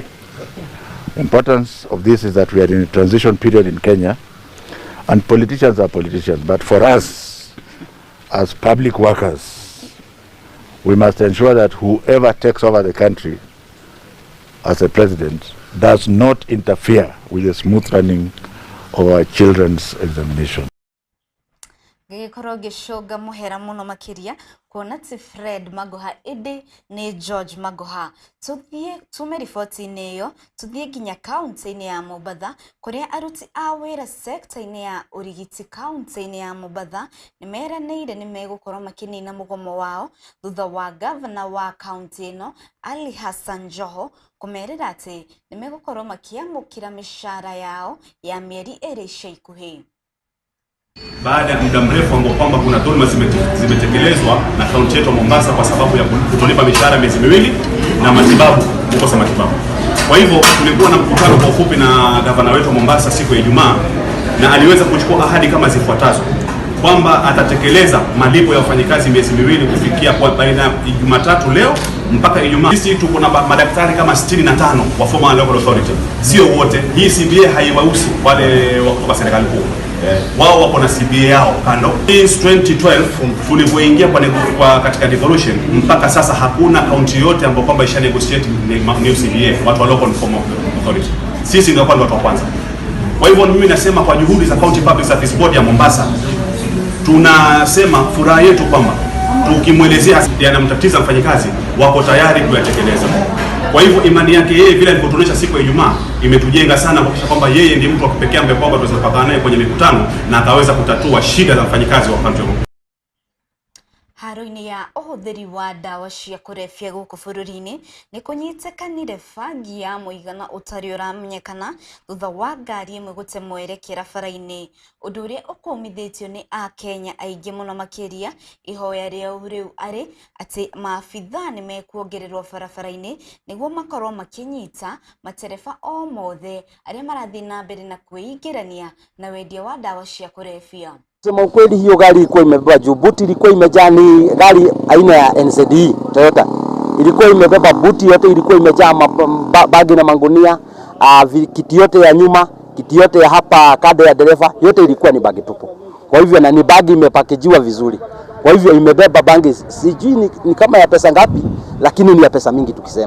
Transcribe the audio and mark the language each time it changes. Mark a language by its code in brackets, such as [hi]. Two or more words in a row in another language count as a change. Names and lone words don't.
[en] The importance of this is that we are in a transition period in Kenya, and politicians are politicians, but for us as public workers, we must ensure that whoever takes over the country as a president does not interfere with the smooth running of our children's examination. [ki] Gĩkorwo gĩcũnga mũhera mũno makĩria kuona ti Fred Magoha ĩndĩ nĩ George Magoha. Tume riboti-inĩ ĩyo tuthiĩ nginya kaunti-inĩ ya Mombatha kũrĩa aruti a wĩra sekta-inĩ ya ũrigiti kaunti-inĩ ya Mombatha nĩmeranĩire nĩmegũkorwo makĩnina mũgomo wao thutha wa gavana wa kaunti ĩno Ali Hassan Joho kũmerĩra atĩ nĩmegũkorwo makĩamũkĩra mĩcara yao ya mĩeri ĩrĩ ica ikuhĩ. [sw] Baada ya muda mrefu ambao kwamba kuna dhuluma zimetekelezwa na kaunti yetu ya Mombasa kwa sababu ya kutolipa mishahara miezi miwili na matibabu, kukosa matibabu. Kwa hivyo tulikuwa na mkutano kwa ufupi na gavana wetu wa Mombasa siku ya Ijumaa, na aliweza kuchukua ahadi kama zifuatazo kwamba atatekeleza malipo ya wafanyikazi miezi miwili kufikia kwa baina ya Jumatatu leo mpaka Ijumaa. Sisi tuko na madaktari kama 65 wa [en] former local authority. [sw] Sio wote. Hii CBA haiwahusu wale wa serikali kuu. Wao wako na CBA yao kando. Since 2012 tulipoingia kwa katika devolution mpaka sasa hakuna kaunti yote ambayo kwamba isha [en] negotiate new CBA [sw] watu wa [en] local former authority. [sw] Sisi ndio watu wa kwanza. Kwa hivyo mimi nasema kwa juhudi za County Public Service Board ya Mombasa tunasema furaha yetu kwamba tukimwelezea yanamtatiza mfanyikazi wako tayari kuyatekeleza. Kwa hivyo imani yake yeye vile alipotuonesha siku ya Ijumaa imetujenga sana kuhakikisha kwamba yeye ndiye mtu wa kipekee ambaye kwamba tunaweza kupatana naye kwenye mikutano na akaweza kutatua shida za mfanyikazi wa kaunti. [ki] Haro-inĩ ya ũhũthĩri wa ndawa cia kũrebia gũkũ bũrũri-inĩ nĩ kũnyitĩkanire bangi ya mũigana ũtarĩ ũramenyekana thutha wa ngari ĩmwe gũte mwerekera bara-inĩ, ũndũ ũrĩa ũkũmithĩtio nĩ Akenya aingĩ mũno makĩria. Ihoya rĩao rĩu arĩ atĩ maabithaa nĩ mekuongererwo barabara-inĩ nĩguo makorwo makĩnyita matereba o mothe arĩa marathiĩ na mbere na kwĩingĩrania na wendia wa ndawa cia kũrebia. [sw] Sema ukweli hiyo gari ilikuwa imebeba juu, buti ilikuwa imejaa, ni gari aina ya NZD Toyota. Ilikuwa imebeba buti yote, ilikuwa imejaa bagi na mangunia, kiti yote ya nyuma, kiti yote ya hapa kado ya dereva, yote ilikuwa ni bagi tupu. Kwa hivyo na ni bagi imepakejiwa vizuri. Kwa hivyo imebeba bangi, sijui ni kama ya pesa ngapi, lakini ni ya pesa mingi tukisema.